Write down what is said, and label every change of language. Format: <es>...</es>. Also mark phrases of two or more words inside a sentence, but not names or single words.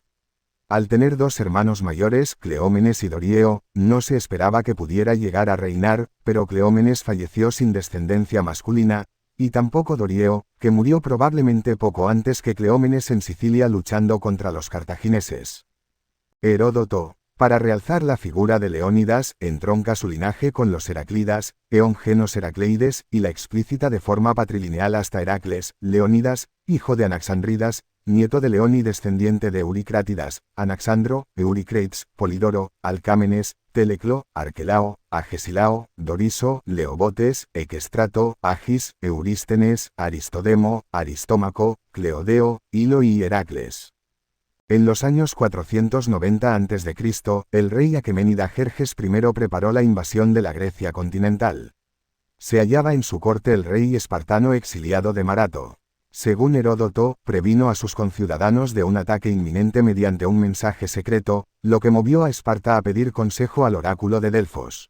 <es>Al tener dos hermanos mayores, Cleómenes y Dorieo, no se esperaba que pudiera llegar a reinar, pero Cleómenes falleció sin descendencia masculina, y tampoco Dorieo, que murió probablemente poco antes que Cleómenes en Sicilia luchando contra los cartagineses. Heródoto, para realzar la figura de Leónidas, entronca su linaje con los Heraclidas, Eongenos Heracleides, y la explícita de forma patrilineal hasta Heracles, Leónidas, hijo de Anaxandridas, nieto de León y descendiente de Euricrátidas, Anaxandro, Euricrates, Polidoro, Alcámenes, Teleclo, Arquelao, Agesilao, Doriso, Leobotes, Equestrato, Agis, Eurístenes, Aristodemo, Aristómaco, Cleodeo, Hilo y Heracles. En los años 490 a.C., el rey aqueménida Jerjes I preparó la invasión de la Grecia continental. Se hallaba en su corte el rey espartano exiliado de Marato. Según Heródoto, previno a sus conciudadanos de un ataque inminente mediante un mensaje secreto, lo que movió a Esparta a pedir consejo al oráculo de Delfos.</es>